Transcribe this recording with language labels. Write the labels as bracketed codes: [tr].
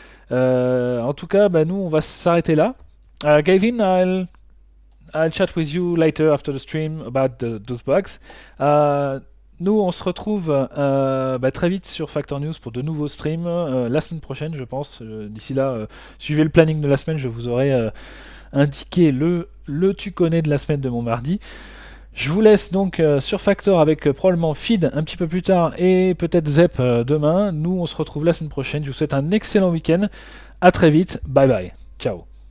[fr] En tout cas, nous on va s'arrêter là. [en] Gavin, I'll chat with you later after the stream about those bugs. [fr] Nous, on se retrouve très vite sur Factor News pour de nouveaux streams la semaine prochaine, je pense. D'ici là, suivez le planning de la semaine, je vous aurai indiqué le tu connais de la semaine de mon mardi. Je vous laisse donc sur Factor avec probablement Feed un petit peu plus tard et peut-être Zep demain. Nous, on se retrouve la semaine prochaine. Je vous souhaite un excellent week-end. À très vite. Bye bye. Ciao.